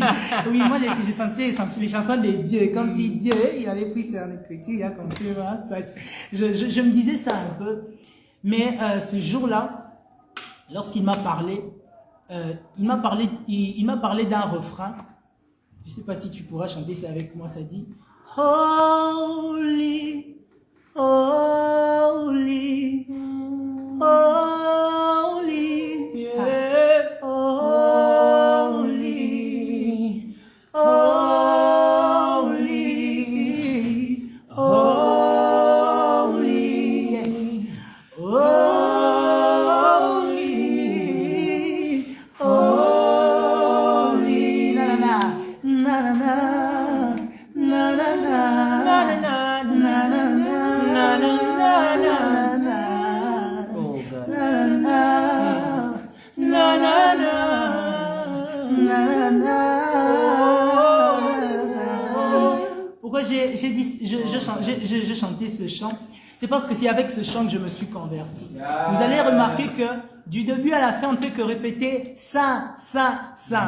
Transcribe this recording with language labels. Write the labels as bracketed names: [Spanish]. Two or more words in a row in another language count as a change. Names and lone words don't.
[French] Oui, moi j'ai chanté les chansons de Dieu, comme si Dieu, il avait pris son écriture, il a compris, voilà, je me disais ça un peu. Mais ce jour-là, lorsqu'il m'a parlé, il m'a parlé d'un refrain. Je sais pas si tu pourras chanter ça avec moi, ça dit [English] Holy, holy, holy, Yeah. holy, holy, holy, yes, holy, holy, na na na na na na na na. Oh God. [French] Pourquoi j'ai chanté ce chant? C'est parce que c'est avec ce chant que je me suis converti. Vous allez remarquer que du début à la fin, on ne fait que répéter Saint, Saint, Saint.